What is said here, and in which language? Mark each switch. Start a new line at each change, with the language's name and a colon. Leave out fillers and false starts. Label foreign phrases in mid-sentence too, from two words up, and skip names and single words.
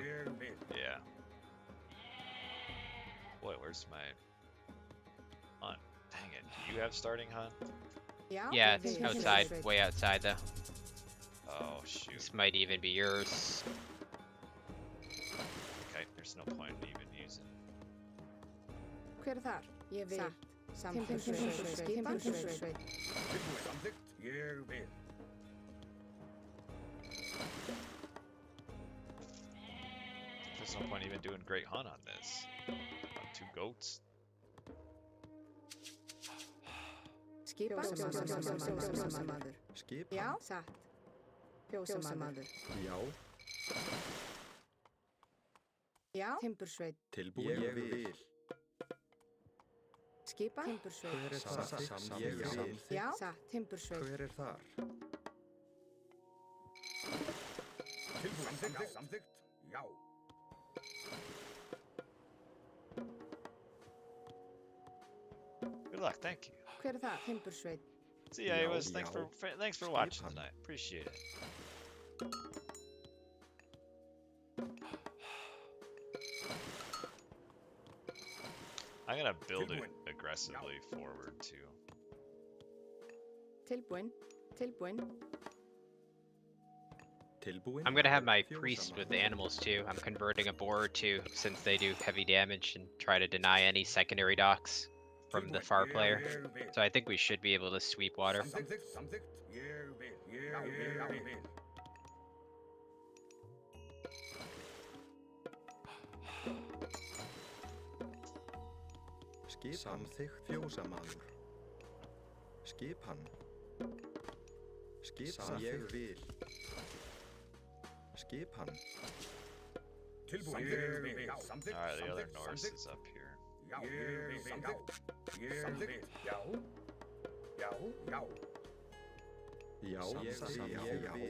English: Yeah. Boy, where's my hunt? Dang it. Do you have starting hunt? Yeah, it's outside. Way outside, though. Oh, shoot. This might even be yours. Okay, there's no point in even using.
Icelandic: Hver þar? Ég vil. Skipan. Ég vil.
English: There's no point even doing great hunt on this. On 2 goats.
Icelandic: Skipan. Fjósamaður. Skipan. Já. Satt. Fjósamaður. Já. Já. Timbursveit. Tilbúin. Ég vil. Skipan. Timbursveit. Hver er þar? Ég vil. Já. Satt. Timbursveit. Hver er þar? Samþykkt. Já.
English: Good luck. Thank you. Hver er það? Timbursveit. See ya, Awas. Thanks for watching tonight. Appreciate it. I'm gonna build it aggressively forward too.
Icelandic: Tilbúin. Tilbúin.
English: I'm gonna have my priest with the animals too. I'm converting a boar or two since they do heavy damage and try to deny any secondary docks from the far player. So I think we should be able to sweep water.
Icelandic: Samþykkt. Samþykkt. Ég vil. Ég vil. Samþykkt fjósamaður. Skipan. Skipan ég vil. Skipan. Tilbúin. Ég vil. Samþykkt.
English: Alright, the other Norse is up here.
Icelandic: Já. Ég vil. Samþykkt. Já. Já. Já. Já, ég vil.